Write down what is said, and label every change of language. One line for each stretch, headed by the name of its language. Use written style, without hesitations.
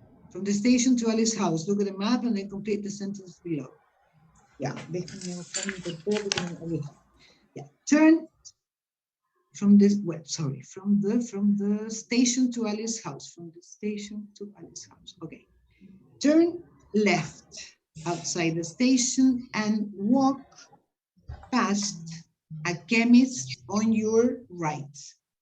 English: From the station to Alice's house. Look at the map and then complete the sentence below.
Spanish: Ya, déjame buscar mi tercero. Ya.
English: Turn from this, well, sorry, from the station to Alice's house. From the station to Alice's house. Okay. Turn left outside the station and walk past a chemist on your right.